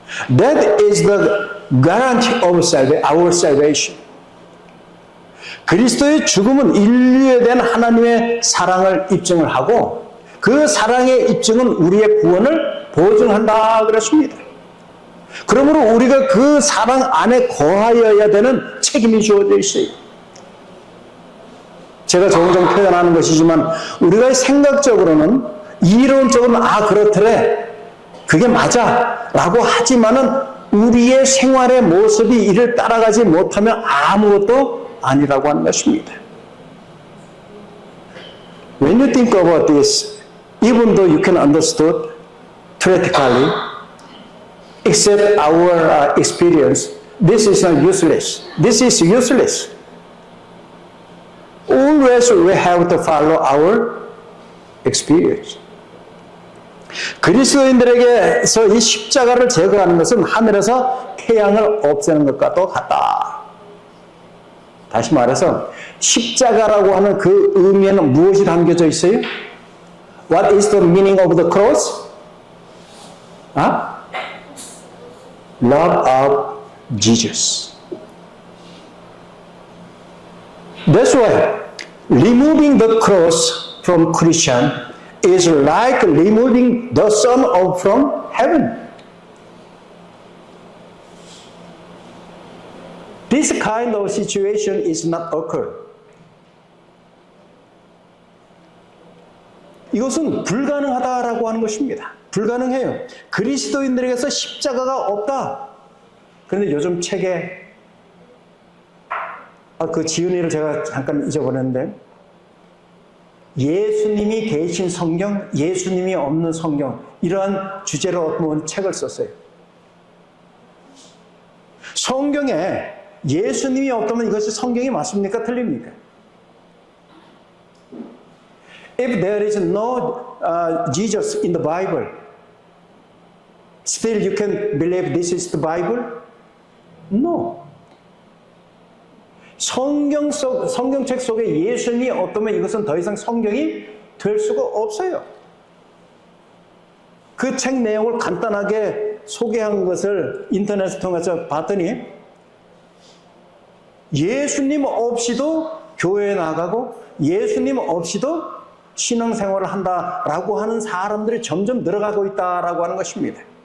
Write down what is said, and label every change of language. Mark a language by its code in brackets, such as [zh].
[en] That is the guarantee of our salvation. [ko] 그리스도의 죽음은 인류에 대한 하나님의 사랑을 입증을 하고 그 사랑의 입증은 우리의 구원을 보증한다 그랬습니다. 그러므로 우리가 그 사랑 안에 거하여야 되는 책임이 주어져 있어요. 제가 종종 표현하는 것이지만 우리가 생각적으로는 이론적으로는 그렇더래 그게 맞아 라고 하지만은 우리의 생활의 모습이 이를 따라가지 못하면 아무것도 아니라고 하는 것입니다. [en] When you think about this, even though you can understand theoretically, except our experience, this is not useless. This is useless. Always we have to follow our experience. [ko] 그리스도인들에게서 이 십자가를 제거하는 것은 하늘에서 태양을 없애는 것과도 같다. 다시 말해서 십자가라고 하는 그 의미에는 무엇이 담겨져 있어요? [en] What is the meaning of the cross? Love of Jesus. That's why removing the cross from Christian is like removing the sun from heaven. This kind of situation is not occur. [ko] 이것은 불가능하다라고 하는 것입니다. 불가능해요. 그리스도인들에게서 십자가가 없다. 그런데 요즘 책에 그 지은이를 제가 잠깐 잊어버렸는데 예수님이 계신 성경, 예수님이 없는 성경 이러한 주제로 어떤 분이 책을 썼어요. 성경에 예수님이 없다면 이것이 성경이 맞습니까? 틀립니까? [en] If there is no Jesus in the Bible, still you can believe this is the Bible? No. [ko] 성경책 속에 예수님이 없다면 이것은 더 이상 성경이 될 수가 없어요. 그 책 내용을 간단하게 소개한 것을 인터넷을 통해서 봤더니 예수님 없이도 교회에 나가고 예수님 없이도 신앙생활을 한다라고 하는 사람들이 점점 늘어가고 있다라고 하는 것입니다.